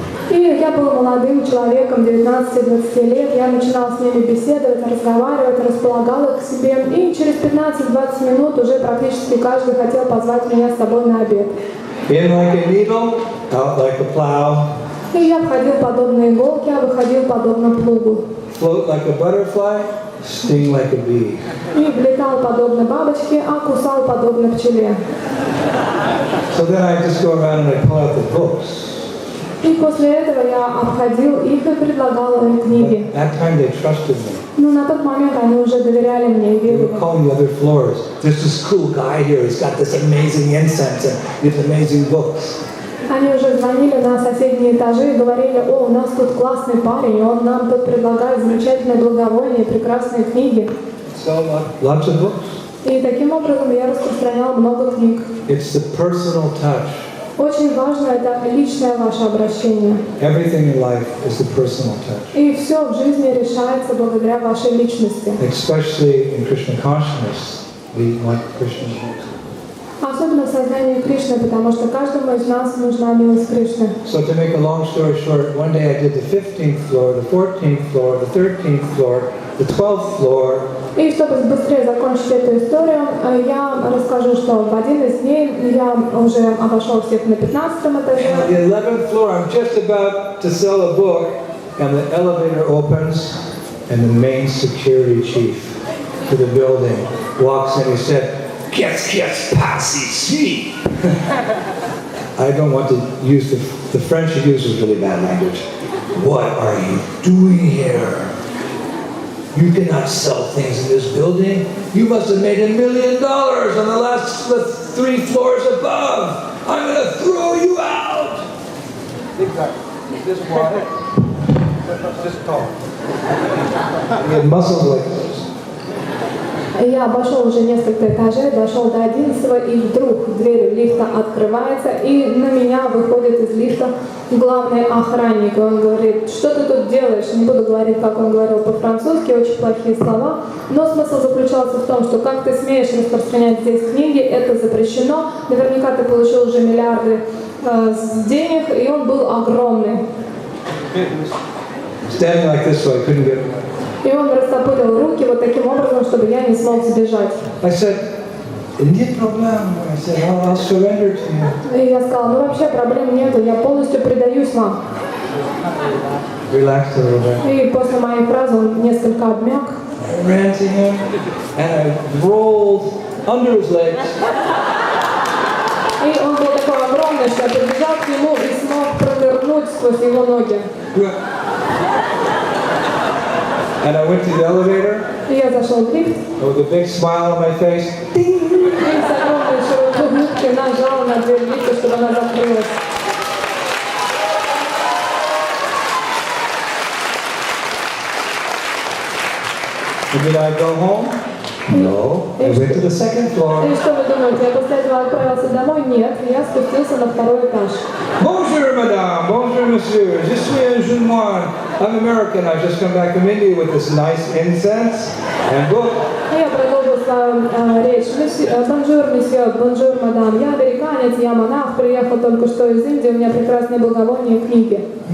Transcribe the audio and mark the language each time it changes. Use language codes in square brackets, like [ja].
[ru] И я был молодым человеком, 19-20 лет, я начинала с ними беседовать, разговаривать, располагала их к себе, и через 15-20 минут уже практически каждый хотел позвать меня с собой на обед. [en] In like a needle, out like a plow. [ru] И я входил подобно иголке, а выходил подобно плугу. [en] Float like a butterfly, sting like a bee. [ru] И влетал подобно бабочке, а кусал подобно пчеле. [en] So then I just go around and I pull out the books. [ru] И после этого я обходил их и предлагал им книги. [en] That time they trusted me. [ru] Но на тот момент они уже доверяли мне и [en] They [ru] верили. [en] were calling the other floors. There's this cool guy here. He's got this amazing incense and these amazing books. [ru] Они уже звонили на соседние этажи и говорили: «О, у нас тут классный парень, он нам тут предлагает замечательное благовоние, прекрасные книги». [en] So lots of books. [ru] И таким образом я распространял много книг. [en] It's the personal touch. [ru] Очень важно это личное ваше обращение. [en] Everything in life is the personal touch. [ru] И все в жизни решается благодаря вашей личности. [en] Especially in Krishna consciousness, we want Krishna. [ru] Особенно в сознании Кришны, потому что каждому из нас нужна милость Кришны. [en] So to make a long story short, one day I did the 15th floor, the 14th floor, the 13th floor, the 12th floor. [ru] И чтобы быстрее закончить эту историю, я расскажу, что в один из дней я уже обошел всех на 15-м этаже. [en] On the 11th floor, I'm just about to sell a book, and the elevator opens, and the main security chief to the building walks in. He said, [fr] "Qu'est-ce passe ici?" [en] I don't want to use the French he uses really bad language. What are you doing here? You cannot sell things in this building. You must have made $1 million on the last 3 floors above. I'm going to throw you out. This wide, this tall. He had muscles like this. [ru] Я обошел уже несколько этажей, дошел до 11-го, и вдруг дверь лифта открывается, и на меня выходит из лифта главный охранник. Он говорит: «Что ты тут делаешь?» Не буду говорить, как он говорил по-французски, очень плохие слова. Но смысл заключался в том, что как ты смеешь распространять здесь книги, это запрещено. Наверняка ты получил уже миллиарды денег, и он был огромный. [en] Standing like this, so I couldn't get. [ru] И он растопырил руки вот таким образом, чтобы я не смог сбежать. [en] I said, [ru] "Нет проблем." [en] I said, "I'll surrender to you." [ru] И я сказала: «Ну вообще проблем нету, я полностью предаюсь вам». [en] Relaxed a little bit. [ru] И после моей фразы он несколько обмяк. [en] I ran to him and I rolled under his legs. [ru] И он был такой огромный, что я подбежал к нему и смог провернуть сквозь его ноги. [en] And I went to the elevator [ru] И я зашел в лифт, [en] with a big smile on my face. [ru] и с огромной широкой улыбкой нажал на дверь лифта, чтобы она закрылась. [en] And did I go home? No. I went to the second floor. [ru] И что вы думаете, я после этого отправился домой? Нет, я спустился на второй этаж. [fr] Bonjour, madame. Bonjour, monsieur. Je suis un jeune moine. [en] I'm American. I've just come back from India with this nice incense and book. [ru] И я продолжил свою речь. Бонжур, месье, бонжур, мадам. Я американец, я монах, приехал только что из Индии, у меня прекрасные благовония и книги.